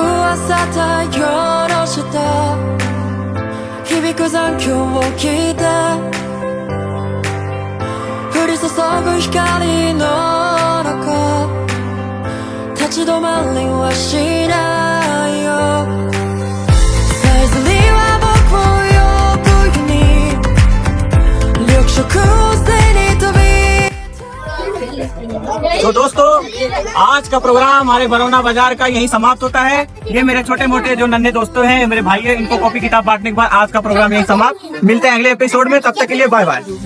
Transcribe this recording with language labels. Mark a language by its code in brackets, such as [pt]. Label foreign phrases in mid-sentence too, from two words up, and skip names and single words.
[ja] 朝夜した響く残響を聞いて降り注ぐ光の中立ち止まりはしないよさえずりは僕を呼ぶように緑色星に飛び [hi] तो दोस्तों आज का प्रोग्राम हमारे बरौना बाजार का यही समाप्त होता है। ये मेरे छोटे मोटे जो नन्हे दोस्तों हैं, मेरे भाई हैं, इनको कॉपी किताब बांटने के बाद आज का प्रोग्राम यही समाप्त। मिलते हैं अगले एपिसोड में, तब तक के लिए [en] bye bye.